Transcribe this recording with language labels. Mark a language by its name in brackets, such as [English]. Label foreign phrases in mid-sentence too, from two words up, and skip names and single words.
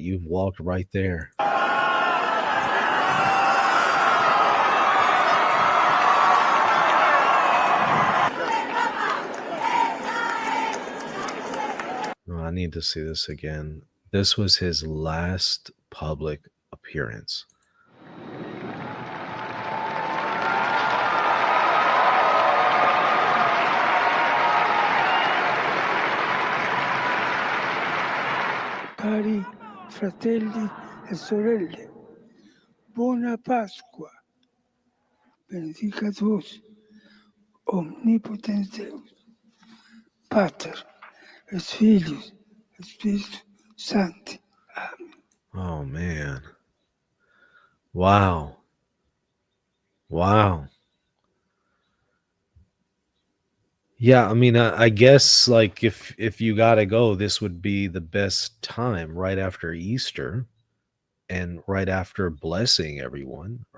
[English] You've walked right there. Oh, I need to see this again. This was his last public appearance. [Italian] Cari fratelli e sorelle, buona Pasqua. [Latin] Benedicat vos omnipotens Deus, Pater et Filius et Spiritus Sancti. [English] Oh, man. Wow. Wow. Yeah, I mean, I guess like if you gotta go, this would be the best time right after Easter and right after blessing everyone, right?